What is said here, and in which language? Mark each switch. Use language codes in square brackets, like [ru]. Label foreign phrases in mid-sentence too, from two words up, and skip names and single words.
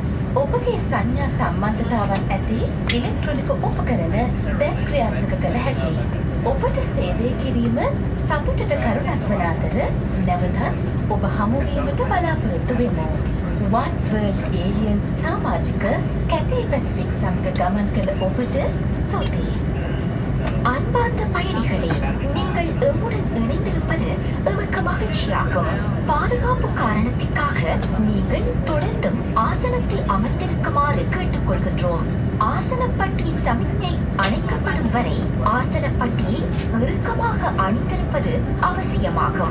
[si] ඔබගේ සංඥා සම්බන්ධතාවන් ඇති ඉලෙක්ට්‍රොනික උපකරණ දැන් ක්‍රියාත්මක කළ හැකියි. ඔබට සේවය කිරීම සතුටට කරුණක් වන අතර නැවතත් ඔබ හමුවීමට බලාපොරොත්තු වෙමු. One World Alliance සමාජික Cathay Pacific සමග ගමன் කළ ඔබට ස්තුතියි. [ta] அன்பார்ந்த பயணிகளே, நீங்கள் எம்முடன் இணைந்திருப்பது எமக்கு மகிழ்ச்சியாகும். பாதுகாப்பு காரணத்திற்காக நீங்கள் தொடர்ந்தும் ஆசனத்தில் அமர்ந்திருக்குமாறு கேட்டுக்கொள்கின்றோம். ஆசனப்பட்டி சமிக்ஞை அணைக்கப்படும் வரை ஆசனப்பட்டியை இறுக்கமாக அணிந்திருப்பது அவசியமாகும்.